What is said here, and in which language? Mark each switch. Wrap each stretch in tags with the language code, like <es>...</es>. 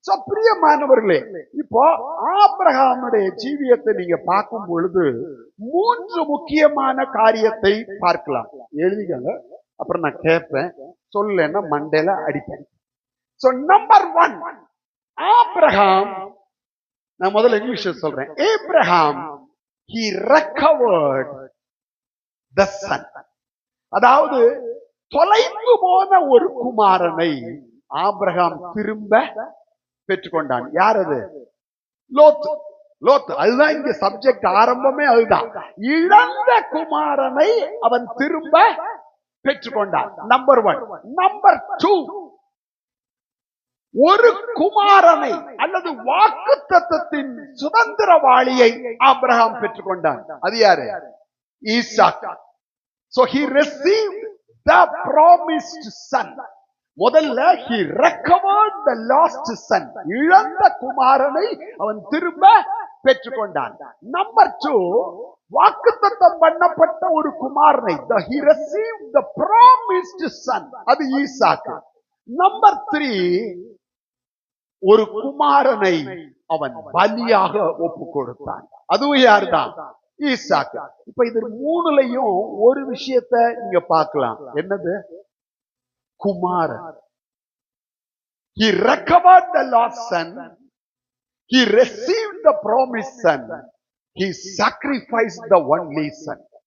<ta>பிரியமானவர்களே, இப்போ ஆபிரகாமுடைய ஜீவியத்தை நீங்க பார்க்கும் பொழுது 3 முக்கியமான காரியத்தை பார்க்கலாம். எழுதிக்கங்க, அப்புறம் நான் கேட்பேன், சொல்லலைன்னா மண்டையில அடிப்பேன். நம்பர் 1, ஆபிரகாம், நான் முதல்ல இங்கிலீஷ்ல சொல்றேன்.</ta> <en>Abraham he recovered the son.</en> <ta>அதாவது தொலைந்து போன ஒரு குமாரனை ஆபிரகாம் திரும்ப பெற்றுக்கொண்டான். யார் அது? லோத்து. லோத்து. அதுதான் இங்க சப்ஜெக்ட் ஆரம்பமே. அதுதான். இழந்த குமாரனை அவன் திரும்ப பெற்றுக்கொண்டான். நம்பர் 1. நம்பர் 2, ஒரு குமாரனை அல்லது வாக்குத்தத்தத்தின் சுதந்திரவாளியை ஆபிரகாம் பெற்றுக்கொண்டான். அது யாரு? Isaac.</ta> <en>So he received the promised son.</en> <ta>முதல்ல</ta> <en>he recovered the lost son.</en> <ta>இழந்த குமாரனை அவன் திரும்ப பெற்றுக்கொண்டான். நம்பர் 2, வாக்குத்தத்தம் பண்ணப்பட்ட ஒரு குமாரனை,</ta> <en>he received the promised son.</en> <ta>அது ஈசாக். நம்பர் 3, ஒரு குமாரனை அவன் பலியாக ஒப்பு கொடுத்தான். அதுவும் யாருதான்? ஈசாக். இப்ப இது 3லையும் ஒரு விஷயத்தை நீங்க பார்க்கலாம். என்னது? குமாரன்.</ta> <en>He recovered the lost son. He received the promised son. He sacrificed the only son.</en>